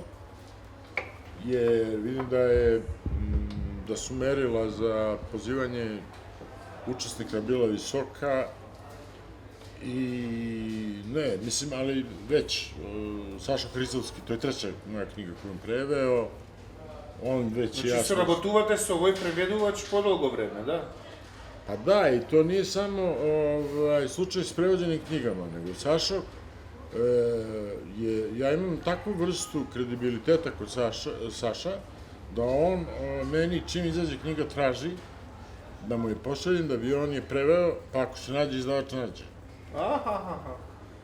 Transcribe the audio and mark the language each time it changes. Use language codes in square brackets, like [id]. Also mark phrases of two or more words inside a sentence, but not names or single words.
[sr] Vidim da su merila za pozivanje učesnika bila visoka i ne, mislim, ali već Saša Hristovski, to je 3. moja knjiga koju sam preveo, on već jasno... Znači, [mk] sоработувате со овој преведувач подолго време, да? [sr] Pa da, i to nije samo slučaj s prevođenim knjigama, nego Sašo, ja imam takvu vrstu kredibiliteta kod Saša, da on meni čim izađe knjiga traži da mu je pošaljem, da bi on je preveo, pa ako se nađe izdavač nađe.